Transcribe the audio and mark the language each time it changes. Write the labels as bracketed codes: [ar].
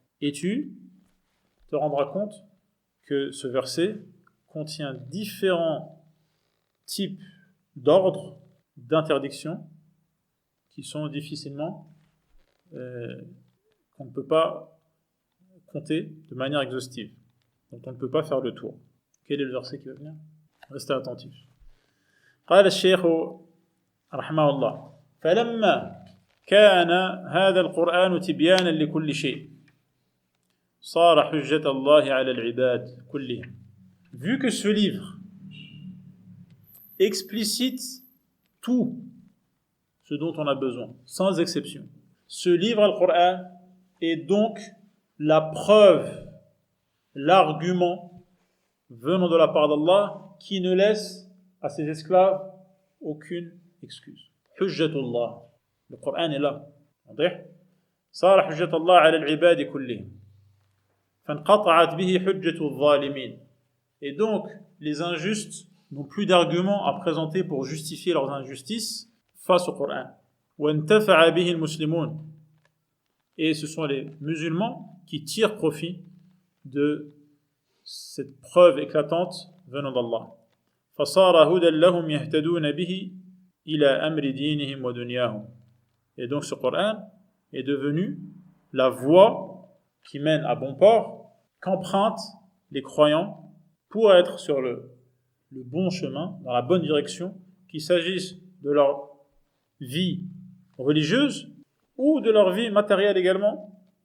[fr] Et tu te rendras compte que ce verset contient différents types d'ordres, d'interdictions qui sont difficilement, qu'on ne peut pas compter de manière exhaustive, dont on ne peut pas faire le tour. Quel est le verset qui va venir? Restez attentifs. [ar] قال الشيخ رحمه الله فلما كان هذا القرآن تبيانا لكل شيء صار حجة الله على العباد كلهم. [fr] Vu que ce livre explicite tout ce dont on a besoin, sans exception, ce livre, le Coran, est donc la preuve, l'argument venant de la part d'Allah qui ne laisse à ses esclaves aucune excuse. Hujjatullah. Le Coran est là. [ar] صار حجة الله على العباد كلهم فانقطعت به حجة الظالمين. [fr] Et donc les injustes n'ont plus d'arguments à présenter pour justifier leurs injustices face au Coran. [ar] وانتفع به المسلمون. [fr] Et ce sont les musulmans qui tirent profit de cette preuve éclatante venant d'Allah. [ar] فصار هدى لهم يهتدون به إلى أمر دينهم ودنياهم. [fr] Et donc ce Coran est devenu la voie qui mène à bon port, qu'empruntent les croyants pour être sur le bon chemin, dans la bonne direction, qu'il s'agisse de leur vie religieuse ou de leur vie matérielle également.